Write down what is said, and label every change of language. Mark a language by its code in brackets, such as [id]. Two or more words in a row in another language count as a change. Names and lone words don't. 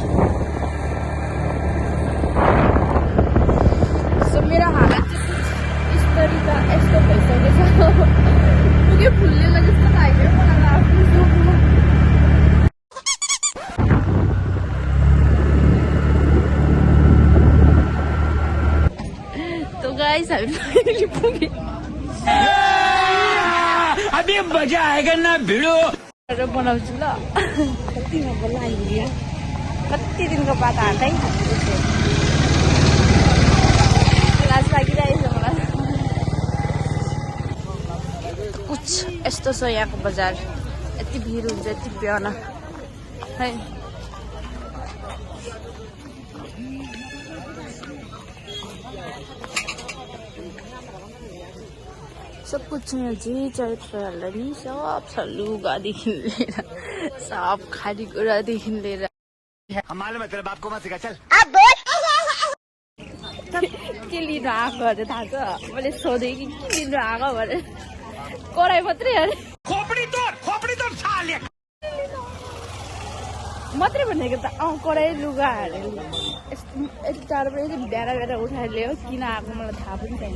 [ne] सो मेरो हालत चाहिँ यस्तो भइसकेछ पुगे फुल्ने जस्तो लाग्यो मलाई आफ्नो। तो गाइस हामी पुगे [hi] अभी मजा आएगा ना भिडो [ne] बनाउँछु ल। कति नबोल्ला आइदियो कति दिनको बाद हातै लाज लागिरहेछ मलाई। कुछ यस्तो छ यहाँको बजार यति भिड हुन्छ यति बिहान है। [hi] सब कुछ [ne] यहाँ जे चाहियो तपाईँहरूलाई नि सब छ लुगादेखि लिएर सब खानेकुरादेखि लिएर। [hi] मालूम है तेरे बाप को मत सिखा चल। [ne] के लिनु आएको अरे थाहा छ मैले सोधेँ कि के लिनु आएको भने कराई मात्रै अरे [hi] खोपडी तोड साले [ne] मात्रै भनेको त कराई लुगा अरे। यस्तो टाढो पनि बिहान उठाएर ल्यायो किन आएको मलाई थाहा पनि छैन।